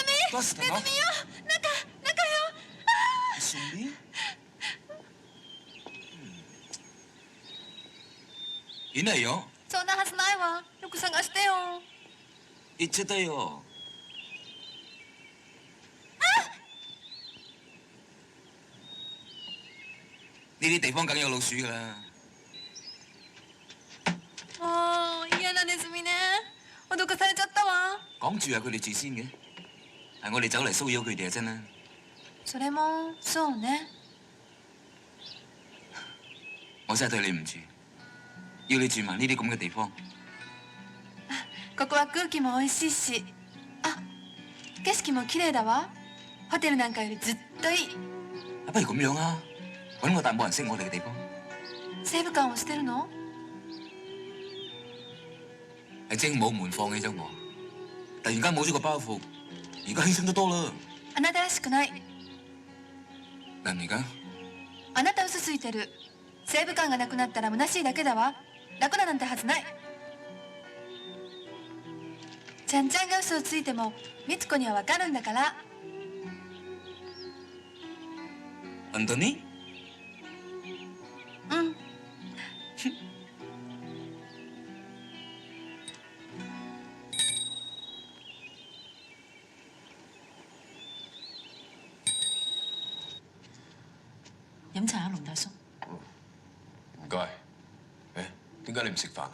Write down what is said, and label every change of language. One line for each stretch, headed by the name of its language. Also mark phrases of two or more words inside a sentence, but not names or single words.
Japanese: バスだの。ネズミよ、中よ。ネズミ？いないよ。そんなはずないわ。よく探してよ。行っちゃったよ。
Cantonese: 呢啲地方梗有老鼠噶啦。
Japanese: もう嫌なネズミね。脅かされちゃったわ。
Cantonese: 講住係佢哋住先嘅，係我哋走嚟騷擾佢哋啊！真啦。
Japanese: それもそうね。
Cantonese: 我真係對你唔住，要你住埋呢啲咁嘅地方。
Japanese: ここは空気も美味しいし、景色も綺麗だわ。ホテルなんかよりずっといい。
Cantonese: 不如咁樣啊，揾個大冇人識我哋嘅地方。
Japanese: 西部館をしてるの？
Cantonese: 係精武門放棄咗我，突然間冇咗個包袱，而家犧牲得多啦。
Japanese: あなたらしくない。何が？あなた嘘ついてる。西部館がなくなったら虚しいだけだわ。楽ななんてはずない。ちゃんちゃんが嘘をついても美津子にはわかるんだから。本当に？うん。
Cantonese: 飲茶啊，龍大叔。唔該。誒，點解你唔食飯啊？